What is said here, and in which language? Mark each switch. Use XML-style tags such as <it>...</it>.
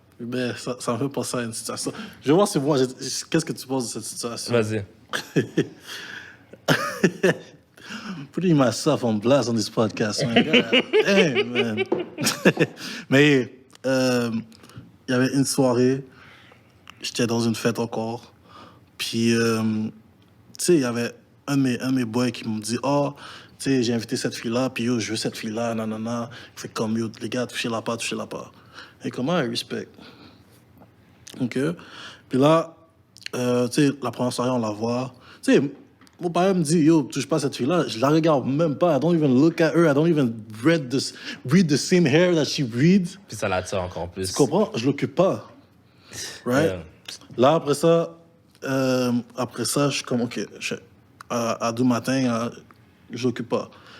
<fr>Ben, ça me fait penser à une situation. Je vais voir si moi, qu'est-ce que tu penses de cette situation? Vas-y.</fr> <en>Putting myself on blast on this podcast, man. God damn, man.</en> <fr>Mais il y avait une soirée, j'étais dans une fête encore, puis tu sais, il y avait un de mes boys qui me dit « Oh, tu sais, j'ai invité cette fille-là, puis yo, je veux cette fille-là, nanana. » Il fait comme « Yo, les gars, touchez-la pas. » Et comment</fr> <en>I respect?</en> <fr>OK? Puis là, tu sais, la première soirée, on la voit. Tu sais, mon père me dit, yo, touche pas cette fille-là. Je la regarde même pas.</fr> <en>I don't even look at her. I don't even breathe the same hair that she breathes.</en> <fr>Puis ça l'attire encore plus. Tu comprends? Je l'occupe pas. Right?</fr> <en>Yeah.</en> <fr>Là, après ça, je suis comme, OK, à 2 matins, je l'occupe pas.</fr>